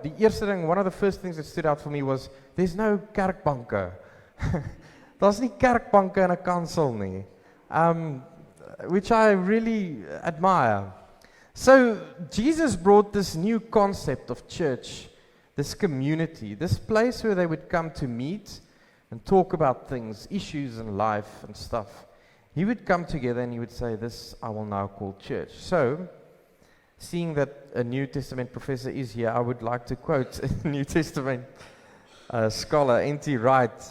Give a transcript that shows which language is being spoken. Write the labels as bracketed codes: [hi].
[af] Die eerste ding, [en] one of the first things that stood out for me was there's no kerkbanke. [af] Daar's nie kerkbanke in 'n kansel nie. [en] Which I really admire. So Jesus brought this new concept of church, this community, this place where they would come to meet and talk about things, issues in life and stuff. He would come together and he would say, this I will now call church. So, seeing that a New Testament professor is here, I would like to quote a New Testament scholar, N.T. Wright.